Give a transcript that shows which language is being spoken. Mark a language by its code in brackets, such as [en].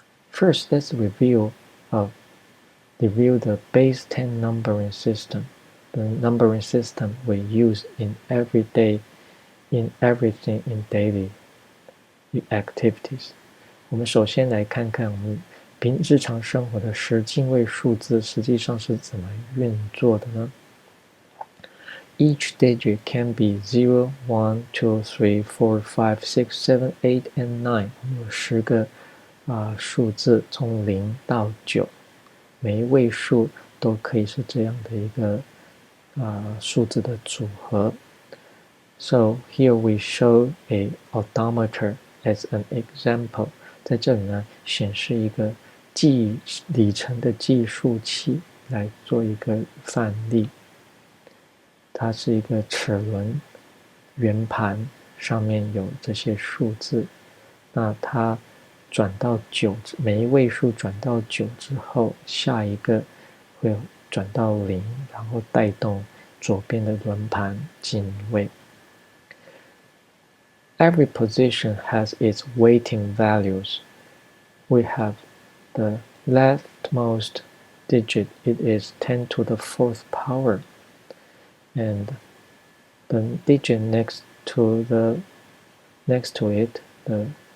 [en] First, let's review the base 10 numbering system, the numbering system we use in everything in daily activities. [zh] 我们首先来看看我们日常生活的10进位数字实际上是怎么运作的呢？ [en] Each digit can be 0, 1, 2, 3, 4, 5, 6, 7, 8, and 9. [zh] 我们有10个数字从0到9，每一位数都可以是这样的一个数字的组合。 [en] So here we show a odometer as an example。 [zh] 在这里呢，显示一个里程的计数器来做一个范例。它是一个齿轮圆盘，上面有这些数字。那它转到9，每一位数转到9之后，下一个会转到0，然后带动左边的轮盘进位。 [en] Every position has its weighting values. We have the leftmost digit, it is 10 to the 4th power, and the digit next to it, the